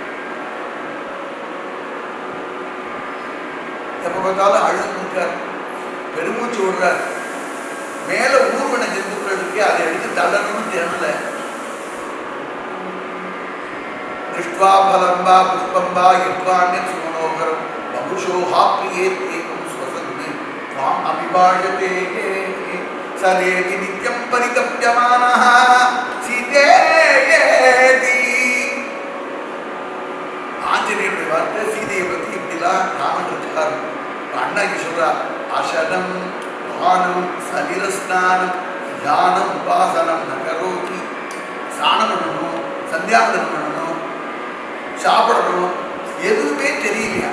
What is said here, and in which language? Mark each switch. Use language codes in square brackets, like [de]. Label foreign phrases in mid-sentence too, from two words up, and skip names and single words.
[ta] எப்ப பார்த்தாலும் அழுதுட்டார், பெருமூச்சு விடுறார். மேல ஊர்வன ஜந்துக்கள் இருக்கு, அதை எடுத்து தள்ளணும்னு தெரியல. [sa] दृष्ट्वा फलं वा पुष्पं वा यद्वान्यत् सुमनोहरम् बहुशो हा प्रिये देवं श्वसन्तु त्वाम् अभिभाषते सदेति नित्यं परितप्यमानः सीतेयेति. [ta] ஆஞ்சநேயருடைய வார்த்தை சீதையை பற்றி இப்படிலாம் ராமன் இருக்கார். அண்ணா சொல்றா, [sa] अशनं पानं सलिल स्नानं ध्यानं उपासनं नकरोषि. [ta] ஸ்நானம் பண்ணணும், சந்தியாவதனம் பண்ணணும், சாப்பிடணும், எதுவுமே தெரியலையா?